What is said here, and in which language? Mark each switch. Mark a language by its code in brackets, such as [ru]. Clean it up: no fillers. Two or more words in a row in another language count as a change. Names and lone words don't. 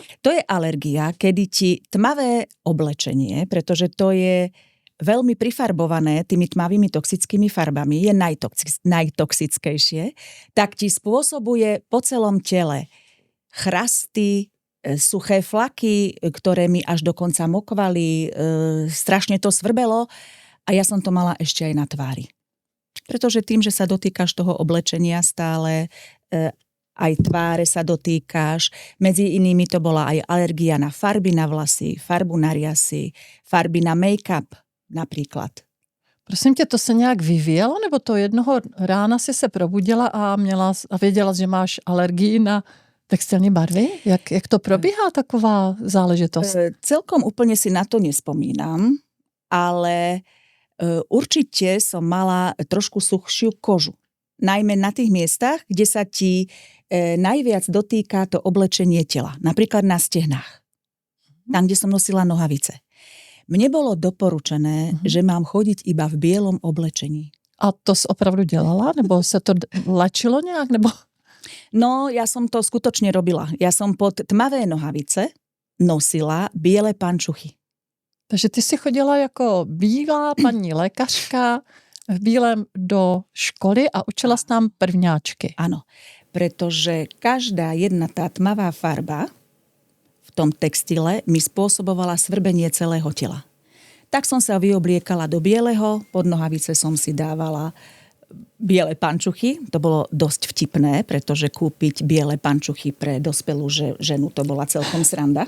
[sk] To je alergia, kedy ti tmavé oblečenie, pretože to je veľmi prifarbované tými tmavými toxickými farbami, je najtoxickejšie, tak ti spôsobuje po celom tele chrasty, suché flaky, ktoré mi až dokonca mokvali, strašne to svrbelo a ja som to mala ešte aj na tvári. Pretože tým, že sa dotýkaš toho oblečenia stále, aj tváre sa dotýkáš. Medzi inými to bola aj alergia na farby na vlasy, farbu na riasy, farby na make-up napríklad. [cs] Prosím tě, to se nějak vyvíjelo, nebo to jednoho rána si se probudila a věděla, že máš alergii na textilní barvy? Jak to probíhá taková záležitost? [sk] Celkom úplne si na to nespomínam, ale určite som mala trošku suchšiu kožu. Najmä na tých miestach, kde sa ti najviac dotýka to oblečenie tela. Napríklad na stehnách. Tam, kde som nosila nohavice. Mne bolo doporučené, že mám chodiť iba v bielom oblečení. [cs] A to jsi opravdu dělala? Nebo se to lečilo nějak? Nebo... No, [sk] ja som to skutočne robila. Ja som pod tmavé nohavice nosila biele pančuchy. [cs] Takže ty si chodila jako bílá paní lékařka v bílém do školy a učila jsi tam prvňáčky. [sk] Áno, pretože každá jedna tá tmavá farba v tom textile mi spôsobovala svrbenie celého tela. Tak som sa vyobliekala do bieleho, pod nohavice som si dávala biele pančuchy. To bolo dosť vtipné, pretože kúpiť biele pančuchy pre dospelú ženu to bola celkom sranda.